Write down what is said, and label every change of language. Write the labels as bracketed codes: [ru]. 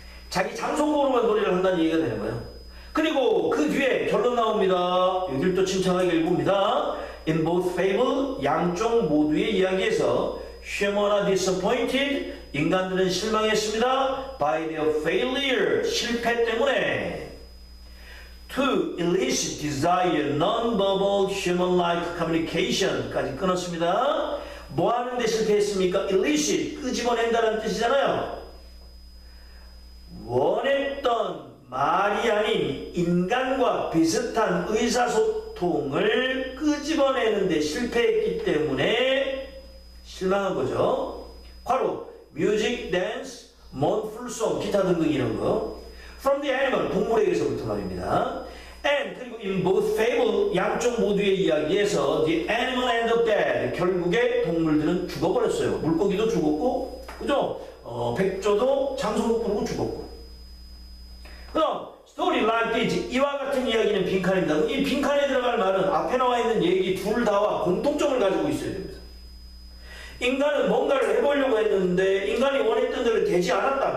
[ko] 자기 장성고로만 노래를 한다는 얘기가 되는 거예요. 그리고 그 뒤에 결론 나옵니다. 여기를 또 침착하게 읽어봅니다. [en] In both fable, [ko] 양쪽 모두의 이야기에서 [en] humans are disappointed, [ko] 인간들은 실망했습니다. [en] By their failure, [ko] 실패 때문에. [en] To elicit desire, non-verbal, human-like communication까지 [ko] 끊었습니다. 뭐 하는데 실패했습니까? elicit, 끄집어낸다는 뜻이잖아요. 원했던 말이 아닌 인간과 비슷한 의사소통을 끄집어내는데 실패했기 때문에 실망한 거죠. 괄호, [en] music, dance, mournful song, [ko] 기타 등등 이런 거. [en] From the animal, [ko] 동물에게서부터 말입니다. [en] And [ko] 그리고 [en] in both fable, [ko] 양쪽 모두의 이야기에서 [en] the animal end up dead, [ko] 결국에 동물들은 죽어버렸어요. 물고기도 죽었고, 그죠? 백조도 장소못 부르고 죽었고. 그럼 [en] story like this, [ko] 이와 같은 이야기는 빈칸입니다. 이 빈칸에 들어갈 말은 앞에 나와 있는 얘기 둘 다와 공통점을 가지고 있어야 됩니다. 인간은 뭔가를 해보려고 했는데 인간이 원했던 대로 되지 않았다.